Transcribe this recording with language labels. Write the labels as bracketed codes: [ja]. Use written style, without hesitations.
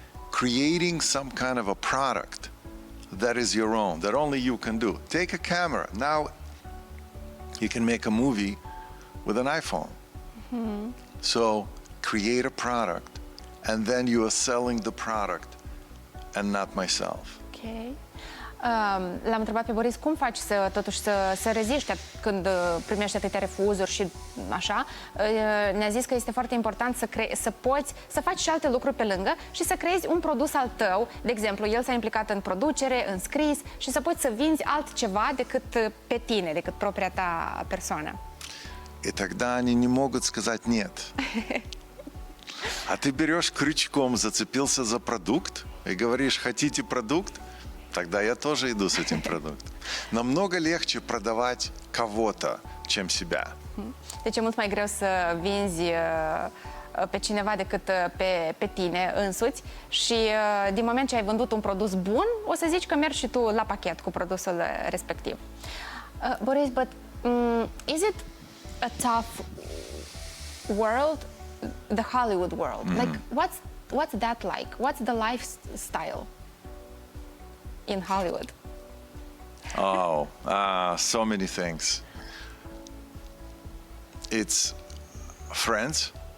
[en] Creating some kind of a product that is your own, that only you can do. Take a camera. Now you can make a movie with an iPhone. So create a product, and then you are selling the product and not myself. Okay. [ro] L-am întrebat pe Boris cum faci totuși să reziști când primești atâtea refuzuri și așa. Ne-a zis că este foarte important să poți să faci și alte lucruri pe lângă și să creezi un produs al tău. De exemplu, el s-a implicat în producere, în scris și să poți să vinzi altceva decât pe tine, decât propria ta persoană. [ru] И тогда они не могут сказать нет. А ты берешь крючком, зацепился за продукт и говоришь, хотите продукт? Тогда я тоже иду с этим продуктом. Намного легче продавать кого-то, чем себя. [ro] Deci e mult mai greu să vinzi pe cineva decât pe tine însuți și din moment ce ai vândut un produs bun, o să zici că mergi și tu la pachet cu produsul respectiv. [en] Boris, but is it a tough world, the Hollywood world? Like, what's that like? What's the lifestyle in Hollywood? Oh, so many things. It's friends